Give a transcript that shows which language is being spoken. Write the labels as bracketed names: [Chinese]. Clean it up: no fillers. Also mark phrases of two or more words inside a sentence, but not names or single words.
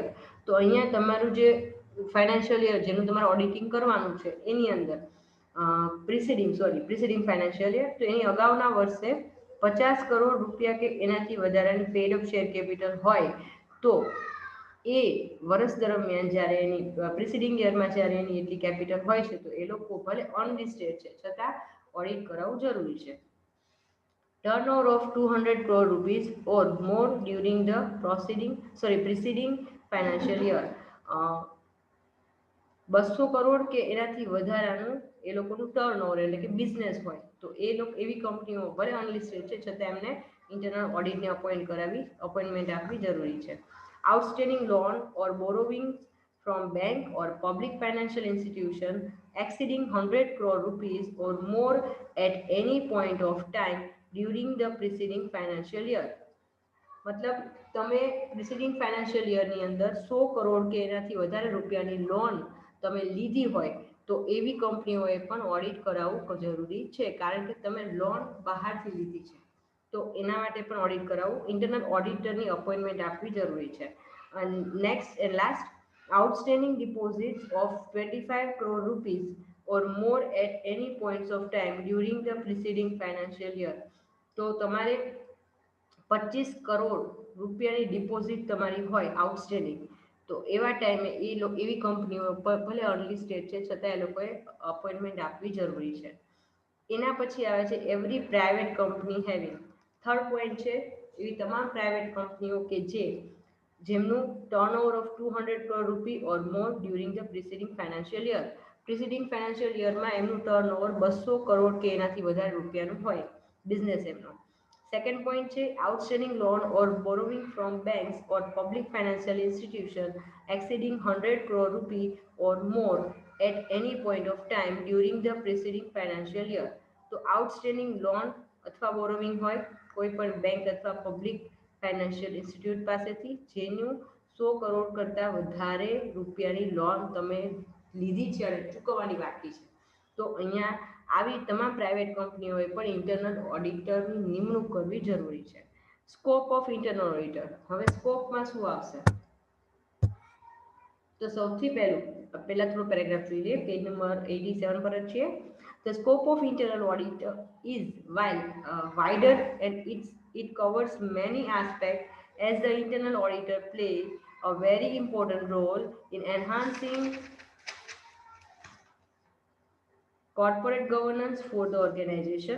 [Gujarati] તો અહીંયા તમારું જે [English] financial year [Gujarati] જેનું તમારે ઓડિટિંગ કરવાનું છે એની અંદર [English] preceding financial year, [Gujarati] તો એની અગાઉના વર્ષે 50 કરોડ રૂપિયા કે એનાથી વધારાની [English] paid up share capital [Gujarati] હોય તો એ વર્ષ દરમિયાન જ્યારે એની [English] preceding yearમાં [Gujarati] જ્યારે એની એટલી કેપિટલ હોય છે તો એ લોકો ભલે અનલિસ્ટેડ છે છતાં ઓડિટ કરાવવું જરૂરી છે. [English] Turnover of 200 crore rupees or more during the preceding financial year. [Gujarati] 200 કરોડ કે એનાથી વધારાનું એ લોકોનું ટર્નઓવર એટલે કે બિઝનેસ હોય તો એ લોકો એવી કંપનીઓ ભલે અનલિસ્ટેડ છે છતાં એમને [English] internal auditને appointment [Gujarati] આપવી જરૂરી છે. [English] outstanding loan or borrowing from bank or public financial institution exceeding 100 crore rupees or more at any point of time during the preceding financial year. [Gujarati] મતલબ તમે [English] preceding financial yearની [Gujarati] અંદર 100 કરોડ કે એનાથી વધારે રૂપિયાની લોન તમે લીધી હોય તો એવી કંપનીઓએ પણ ઓડિટ કરાવવું જરૂરી છે કારણ કે તમે લોન બહારથી લીધી છે તો એના માટે પણ ઓડિટ કરાવવું [English] internal auditorની appointment [Gujarati] આપવી જરૂરી છે. [English] અને next and last outstanding deposits of 25 crore rupees or more at any points of time during the preceding financial year. [Gujarati] તો તમારે 25 કરોડ રૂપિયાની ડિપોઝિટ તમારી હોય આઉટસ્ટેન્ડિંગ તો એવા ટાઈમે એવી કંપનીઓ ભલે અનલિસ્ટેડ છે છતાં એ લોકોએ અપોઇન્ટમેન્ટ આપવી જરૂરી છે. એના પછી આવે છે [English] every private company having. third point [Gujarati] છે એવી તમામ [English] private companies [Gujarati] કે જેમનું [English] turnover of 200 crore rupee or more during the preceding financial year. preceding financial yearમાં [Gujarati] એમનું ટર્નઓવર 200 કરોડ કે એનાથી વધારે રૂપિયાનું હોય બિઝનેસ એમનો. [English] Second point છે outstanding loan or borrowing from banks or public financial institution exceeding 100 crore rupee or more at any point of time during the preceding financial year. [Gujarati] તો [English] outstanding loan [Gujarati] અથવા borrowing હોય કોઈ પણ બેંક અથવા [English] public financial institute [Gujarati] પાસેથી જેનું 100 કરોડ કરતાં વધારે રૂપિયાની લોન તમે લીધી છે અને ચૂકવવાની બાકી છે તો અહીંયા આવી તમામ [English] private companiesએ [Gujarati] પણ [English] internal auditorની [Gujarati] નિમણૂક કરવી જરૂરી છે. [English] scope of internal auditor. [Gujarati] હવે સ્કોપમાં શું આવશે તો સૌથી પહેલા થોડો પેરેગ્રાફ જોઈ લઈએ [English] page number [Gujarati] 87 પર જ છીએ. [English] The scope of internal audit is wider and it covers many aspects as the internal auditor plays a very important role in enhancing corporate governance for the organization.